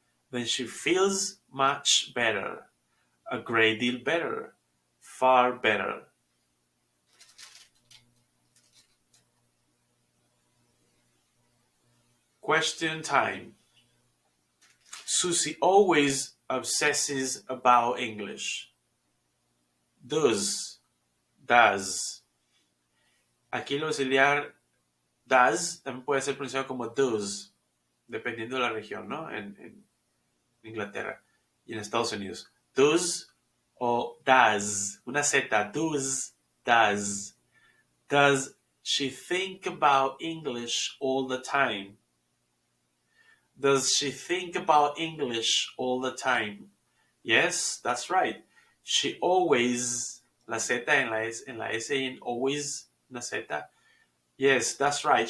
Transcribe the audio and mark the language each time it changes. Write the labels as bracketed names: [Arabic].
[English] Then she feels much better, a great deal better, far better. Question time. Susie always obsesses about English. Does. [Spanish] Aquí el auxiliar does también puede ser pronunciado como does, dependiendo de la región, ¿no? En Inglaterra y en Estados Unidos. Does o does. Una Z, does. [English] Does she think about English all the time? Does she think about English all the time? Yes, that's right. She always, [Spanish] la Z en la S en always, una Z. [English] Yes, that's right.